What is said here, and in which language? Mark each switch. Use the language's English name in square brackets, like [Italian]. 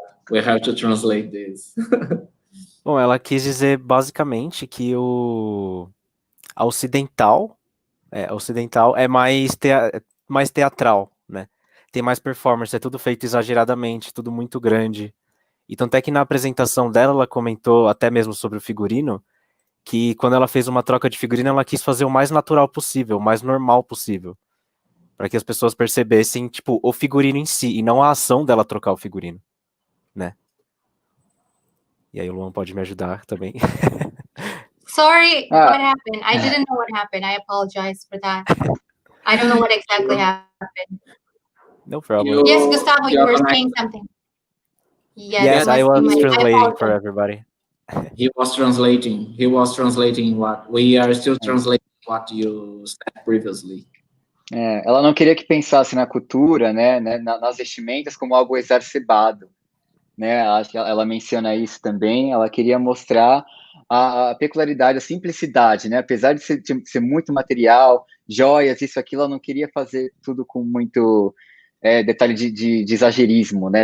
[English] We have to translate this. [Portuguese] Bom, ela quis dizer basicamente que a ocidental é mais teatral, né? Tem mais performance, é tudo feito exageradamente, tudo muito grande. E tanto é que na apresentação dela, ela comentou até mesmo sobre o figurino, que quando ela fez uma troca de figurino, ela quis fazer o mais natural possível, o mais normal possível, para que as pessoas percebessem, tipo, o figurino em si, e não a ação dela trocar o figurino, né? E aí o Luan pode me ajudar também. [English] Sorry, what happened? I didn't know what happened. I apologize for that. I don't know what exactly happened. No problem. Yes, Gustavo, you were saying something. Yes, I was translating for everybody. He was translating what we are still translating what you said previously. [Portuguese] Ela não queria que pensasse na cultura, né, nas vestimentas como algo exacerbado, né? Acho que ela menciona isso também. Ela queria mostrar a peculiaridade, a simplicidade, né? Apesar de ser muito material, joias, isso, aquilo, ela não queria fazer tudo com muito detalhe de exagerismo, né?